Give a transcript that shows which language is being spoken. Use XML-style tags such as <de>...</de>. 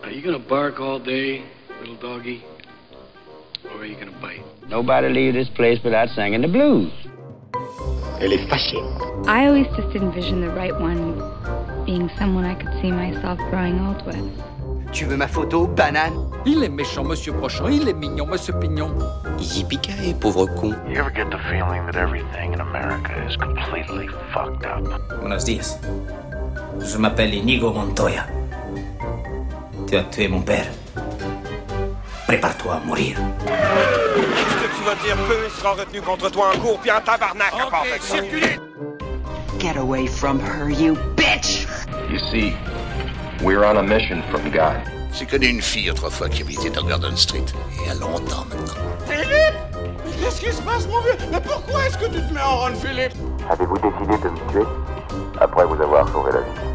<en>Are you gonna bark all day, little doggy? Or are you gonna bite? Nobody leave this place without singing the blues.</en> <fr>Elle est fâchée.</fr> <en>I always just envisioned the right one being someone I could see myself growing old with.</en> <fr>Tu veux ma photo, banane? Il est méchant, monsieur Brochant. Il est mignon, monsieur Pignon. Yippie-ki-yay, pauvre con.</fr> <en>You ever get the feeling that everything in America is completely fucked up?</en> <es>Buenos dias.</es> <fr>Je m'appelle Inigo Montoya. Tu as tué mon père. Prépare-toi à mourir. Qu'est-ce que tu vas dire? Peu, il sera retenu contre toi un coup, puis un tabarnak. Ok, circulez.</fr> <en>Get away from her, you bitch! You see, we're on a mission from God.</en> <fr>J'ai connu une fille autrefois qui habitait dans Garden Street. Il y a longtemps maintenant. Philippe! Mais qu'est-ce qui se passe, mon vieux? Mais pourquoi est-ce que tu te mets en run, Philippe? Avez-vous décidé de me tuer? Après vous avoir sauvé la vie?</fr>